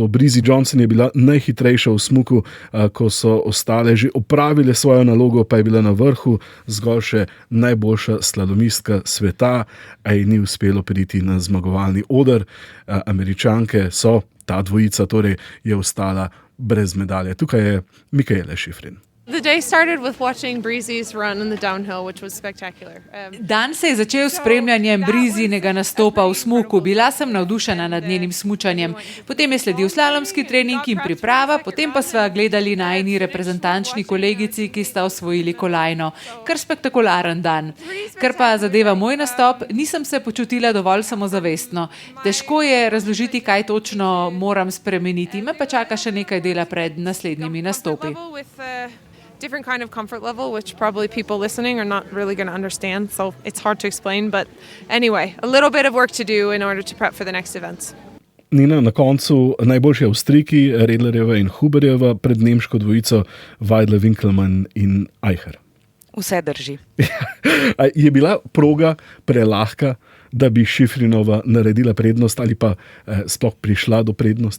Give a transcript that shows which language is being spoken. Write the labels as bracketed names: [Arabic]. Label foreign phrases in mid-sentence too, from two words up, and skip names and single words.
[Slovenian] Brizzy Johnson je bila najhitrejša v smuku, ko so ostale že opravile svojo nalogo, pa je bila na vrhu zgolj še najboljša slalomistka sveta, a ji ni uspelo priti na zmagovalni oder. Američanke so ta dvojica torej je ostala brez medalje. Tukaj je Mikaela Shiffrin. [English] The day started with watching Breezy's run in the downhill, which was spectacular. [Slovenian] Dan se je začel s spremljanjem Breezynega nastopa v smuku. Bila sem navdušena nad njenim smučanjem. Potem je sledil slalomski trening in priprava, potem pa sva gledali najini reprezentančni kolegici, ki sta osvojili kolajno. Kar spektakularen dan. Kar pa zadeva moj nastop, nisem se počutila dovolj samozavestno. Težko je razložiti, kaj točno moram spremeniti. Me pa čaka še nekaj dela pred naslednjimi nastopi. [English] Different kind of comfort level, which probably people listening are not really going to understand, so it's hard to explain, but anyway, a little bit of work to do in order to prep for the next events. [Slovenian] Nina, na koncu najboljši Avstrijki, Redlerjeva in Huberjeva pred nemško dvojico Weidle, Winkelmann in Eicher. Vse drži. Je bila proga prelahka, da bi Shiffrinova naredila prednost ali pa sploh prišla do prednosti?